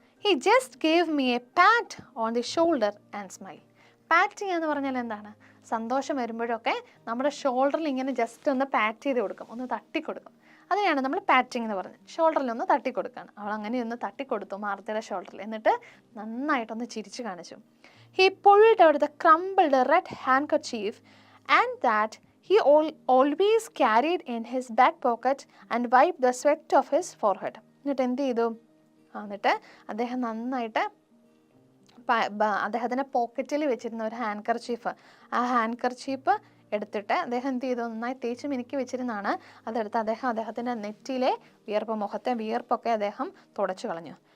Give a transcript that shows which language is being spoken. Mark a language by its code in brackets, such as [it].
[en] He just gave me a pat on the shoulder and smile. [ml] പാറ്റ് ചെയ്യുക എന്ന് പറഞ്ഞാൽ എന്താണ്? സന്തോഷം വരുമ്പോഴൊക്കെ നമ്മുടെ ഷോൾഡറിൽ ഇങ്ങനെ ജസ്റ്റ് ഒന്ന് പാറ്റ് ചെയ്ത് കൊടുക്കും, ഒന്ന് തട്ടിക്കൊടുക്കും. അതിനെയാണ് നമ്മൾ പാറ്റിംഗ് എന്ന് പറഞ്ഞത്. ഷോൾഡറിൽ ഒന്ന് തട്ടിക്കൊടുക്കുകയാണ്. അവൾ അങ്ങനെ ഒന്ന് തട്ടിക്കൊടുത്തു മാർത്തയുടെ ഷോൾഡറിൽ. എന്നിട്ട് നന്നായിട്ടൊന്ന് ചിരിച്ചു കാണിച്ചു. [en] He pulled out the crumbled red handkerchief and that he always carried in his back pocket and wiped the sweat of his forehead. [ml] എന്നിട്ട് എന്ത് ചെയ്തു? എന്നിട്ട് അദ്ദേഹം നന്നായിട്ട് അദ്ദേഹത്തിൻ്റെ പോക്കറ്റിൽ വെച്ചിരുന്ന ഒരു ഹാൻഡ് കർച്ചീഫ്, ആ ഹാൻഡ് കർച്ചീഫ് എടുത്തിട്ട് അദ്ദേഹം എന്ത് ചെയ്തു? നന്നായി തേച്ച് മിനുക്കി വെച്ചിരുന്നാണ്. അതെടുത്ത് അദ്ദേഹത്തിൻ്റെ നെറ്റിയിലെ വിയർപ്പ്, മുഖത്തെ വിയർപ്പൊക്കെ അദ്ദേഹം തുടച്ചു കളഞ്ഞു.